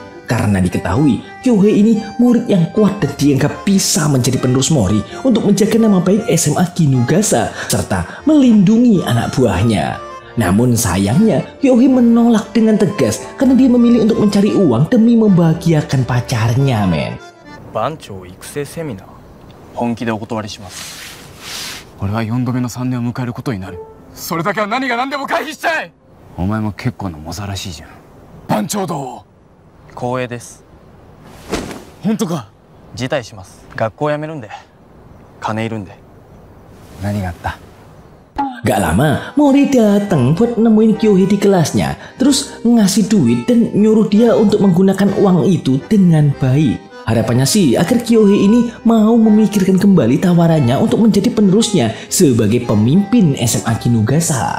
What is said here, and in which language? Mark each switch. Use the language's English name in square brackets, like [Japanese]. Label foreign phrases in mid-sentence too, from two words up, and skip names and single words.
[Indonesian] Karena diketahui Kyohei ini murid yang kuat dan dianggap bisa menjadi penerus Mori untuk menjaga nama baik SMA Kinugasa serta melindungi anak buahnya. Namun sayangnya Kyohei menolak dengan tegas karena dia memilih untuk mencari uang demi membahagiakan pacarnya men. [Japanese] 番長育成セミナー本気でお断りします。俺は4度目の3年を迎えることになる。それだけは何が何でも回避したい。お前も結構なモザらしいじゃん。番長どう？光栄です。本当か？辞退します。学校辞めるんで。金いるんで。何があった？ [Indonesian] Gak lama, Mori datang buat nemuin Kyohei di kelasnya, terus ngasih duit dan nyuruh dia untuk menggunakan uang itu dengan baik. Harapannya sih agar Kyohei ini mau memikirkan kembali tawarannya untuk menjadi penerusnya sebagai pemimpin SMA Kinugasa.